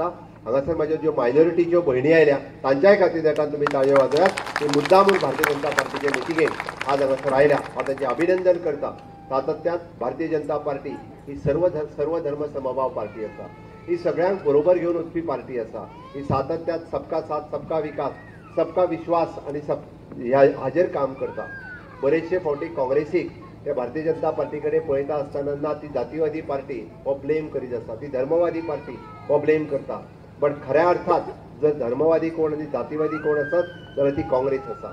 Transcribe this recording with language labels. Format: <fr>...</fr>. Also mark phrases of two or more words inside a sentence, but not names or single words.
<kok>हांगासर म्हाज्यो ज्यो मायनॉरिटीच्यो भयणी आयल्या तांच्याय खातीर देतात तुमी ताळयो वाजयात. ती मुद्दामून भारतीय जनता पार्टीचे मिटिंगेक आज हांगासर आयल्या. हांव तांचें अभिनंदन करता. सातत्यान भारतीय जनता पार्टी ही सर्व धर्म समभाव पार्टी आसा. ही सगळ्यांक बरोबर घेवन वचपी पार्टी आसा. ही सातत्यान</kok> <hi>सबका साथ सबका विकास सबका विश्वास</hi> <kok>आनी हाजेर काम करता. बरेचशे फावटी काँग्रेसीक ते भारतीय जनता पार्टी कडेन पळयता आसतना ना ती जातीवादी पार्टी हो ब्लेम करीत आसा, ती धर्मवादी पार्टी हो ब्लेम करता. बट खऱ्या अर्थात जर धर्मवादी कोण आनी जातीवादी कोण आसत जाल्यार ती काँग्रेस आसा.</kok>